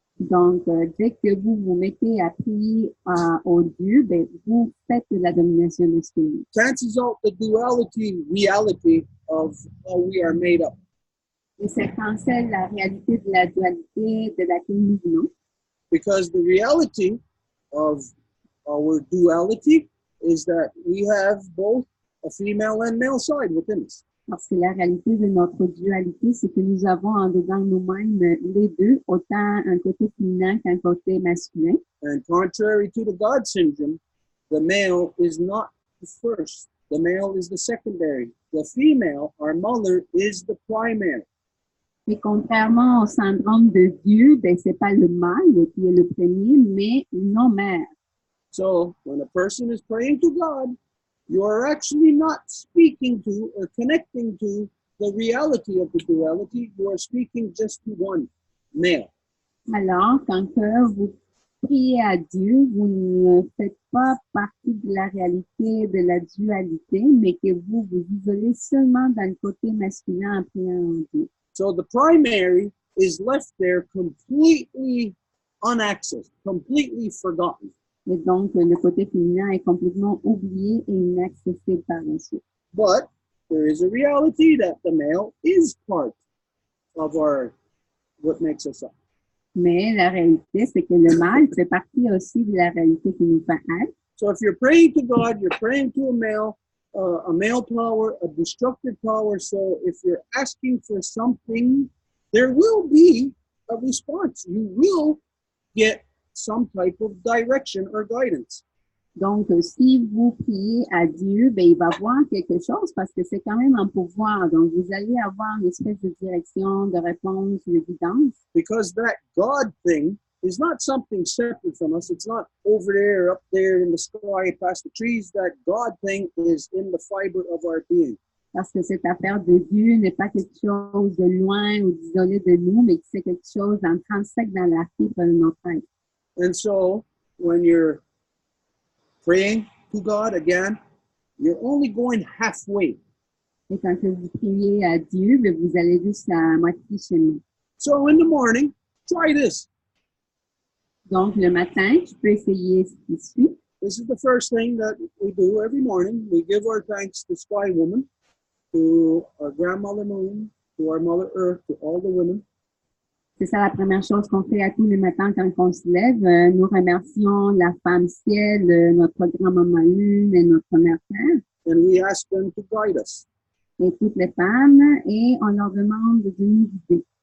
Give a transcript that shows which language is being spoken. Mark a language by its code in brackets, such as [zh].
[fr] Donc, dès que vous vous mettez à prier au Dieu, ben, vous faites de la domination masculine. [en] Cancels out the duality reality of how we are made up. [fr] Et ça cancelle la réalité de la dualité de laquelle nous venons. [en] Because the reality of our duality is that we have both a female and male side within us. [fr] Parce que la réalité de notre dualité, c'est que nous avons en dedans nous-mêmes les deux, autant un côté féminin qu'un côté masculin. [en] And contrary to the God syndrome, the male is not the first. The male is the secondary. The female, our mother, is the primary. [fr] Et contrairement au syndrome de Dieu, ben, c'est pas le mâle qui est le premier, mais nos mères. [en] So when a person is praying to God, you are actually not speaking to or connecting to the reality of the duality. You are speaking just to one, male. [fr] Alors, quand vous priez à Dieu, vous ne faites pas partie de la réalité de la dualité, mais que vous vous isolez seulement dans le côté masculin en priant à Dieu. [en] So the primary is left there completely unaccessed, completely forgotten. [fr] Et donc, le côté féminin est complètement oublié et inaccessible par la suite. [en] But there is a reality that the male is part of what makes us up. [fr] Mais la réalité, c'est que le mâle fait partie aussi de la réalité qui nous fait être. [en] So if you're praying to God, you're praying to a male power, a destructive power. So if you're asking for something, there will be a response. You will get some type of direction or guidance. [fr] Donc, si vous priez à Dieu, ben, il va voir quelque chose parce que c'est quand même un pouvoir. Donc, vous allez avoir une espèce de direction, de réponse, de guidance. [en] Because that God thing is not something separate from us. It's not over there, up there in the sky, past the trees. That God thing is in the fiber of our being. [fr] Parce que cette affaire de Dieu n'est pas quelque chose de loin ou d'isolé de nous, mais que c'est quelque chose d'intrinsèque dans la fibre de notre être. [en] And so, when you're praying to God again, you're only going halfway. [fr] Et quand vous priez à Dieu, ben, vous allez juste à moitié chemin. [en] So in the morning, try this. [fr] Donc, le matin, tu peux essayer ce qui suit. [en] This is the first thing that we do every morning. We give our thanks to Sky Woman, to our grandmother Moon, to our Mother Earth, to all the women. [fr] C'est ça la première chose qu'on fait à tous les matins quand on se lève. Nous remercions la femme ciel, notre grand-maman Lune et notre mère Terre. [en] And we ask them to guide us. [fr] Et toutes les femmes, et on leur demande de nous guider.